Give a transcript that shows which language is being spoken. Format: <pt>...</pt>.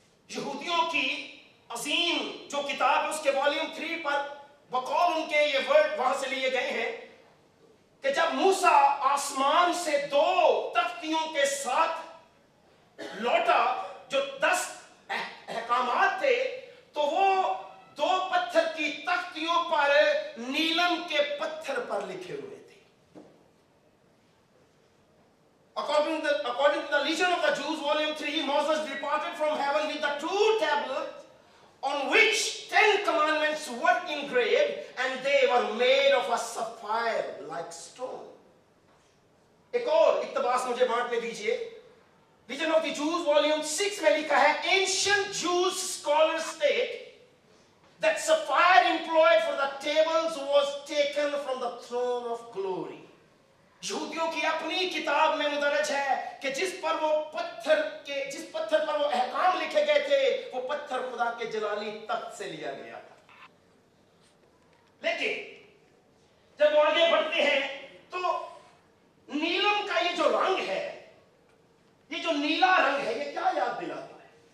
<hi>यहूदियों की अजीम जो किताब है उसके वॉल्यूम 3 पर बकौल उनके ये वर्ड वहां से लिए गए हैं कि जब मूसा आसमान से 2 तख्तियों के साथ लौटा जो 10 अहकामात थे, तो वो 2 पत्थर की तख्तियों पर नीलम के पत्थर पर लिखे हुए थे।</hi> <en>According to the Legion of the Jews, volume 3, Moses departed from heaven with the 2 tablets on which 10 commandments were engraved, and they were made of a sapphire like stone.</en> <hi>एक और इक्तबास मुझे बांटने दीजिए।</hi> <en>Legion of the Jews, volume 6</en> <hi>में लिखा है,</hi> <en>ancient Jews scholars state that sapphire employed for the tables was taken from the throne of glory.</en> <hi>यहूदियों की अपनी किताब में मुदरज है कि जिस पत्थर पर वो अहकाम लिखे गए थे, वो पत्थर खुदा के जलाली तख्त से लिया गया था। लेकिन जब आगे बढ़ते हैं तो नीलम का ये जो रंग है, ये जो नीला रंग है, ये क्या याद दिलाता है?</hi>